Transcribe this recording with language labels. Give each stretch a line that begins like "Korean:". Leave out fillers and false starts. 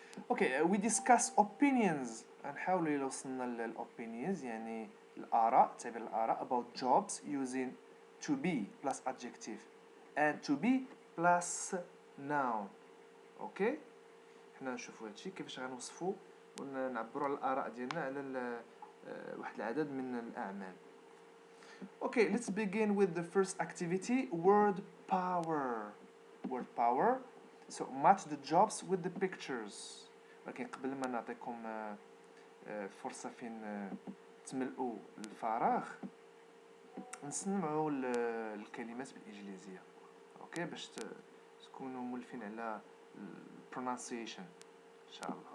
English: Okay, we discuss opinions
Arabic: نحاولوا إلا وصلنا للopinions يعني الآراء تعبير الآراء
English: about jobs using to be plus adjective and to be plus noun. okay.
Arabic: حنا نشوفوا هادشي كيفاش غنوصفوا ونعبروا على الآراء ديالنا على واحد العدد من الأعمال.
English: Okay, let's begin with the first activity, word power. Word power. So match the jobs with the pictures.
Arabic: ولكن قبل ما نعطيكم فرصة فين تملؤوا الفراغ نسمعوا الكلمات بالإنجليزية. اوكي باش تكونوا مولفين على pronunciation إن شاء الله.